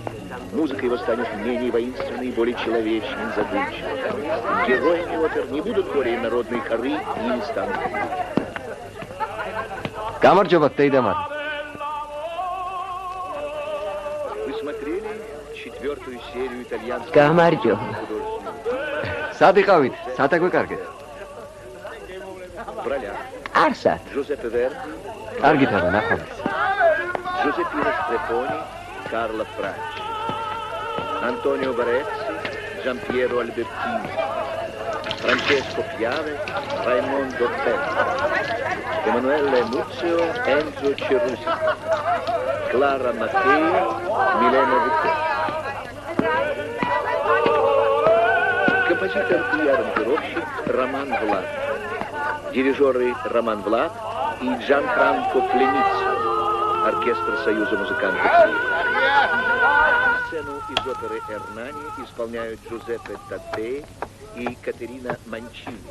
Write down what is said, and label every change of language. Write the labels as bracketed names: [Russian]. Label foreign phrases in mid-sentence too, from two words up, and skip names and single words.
[Russian] Музыка его станет менее воинственной и более человечной, задумчивой. Героями опер не будут более народные хоры и не станут. [Georgian] გამარჯობა, დეიდამარ. [Russian] Вы смотрели 4-ю серию итальянского [Georgian] გამარჯობა. სად იყავით? სად აგვეკარგეთ? [Russian] В ролях [Georgian] არსად. [Russian] Джузеппе Верди, [Georgian] კარგით არა, ნახავთ. [Russian] Giuseppino Streponi, Carla Franci, Antonio Barezzi, Giampiero Albertini, Francesco Piave, Raimondo Belli, Emanuele Muzio, Enzo Cerusi, Clara Mattei, Milena Vittori. Композитор и аранжировщик Роман Влад, дирижеры Роман Влад и Джанфранко Плениццо, оркестр Союза музыкантов. Сцену из оперы «Эрнани» исполняют Джузеппе Таттеи и Катерина Манчини.